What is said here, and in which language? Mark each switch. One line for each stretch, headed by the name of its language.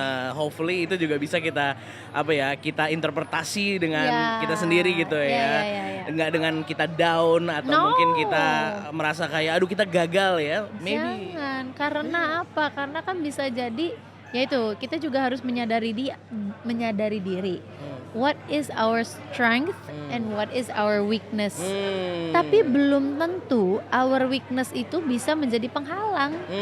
Indonesian: Hopefully itu juga bisa kita interpretasi dengan kita sendiri gitu ya. Enggak dengan kita down atau mungkin kita merasa kayak aduh kita gagal ya.
English: Maybe.
Indonesian: Jangan, karena apa? Karena kan bisa jadi yaitu kita juga harus menyadari diri.
English: What is our strength and what is our weakness.
Indonesian: Tapi belum tentu our weakness itu bisa menjadi penghalang.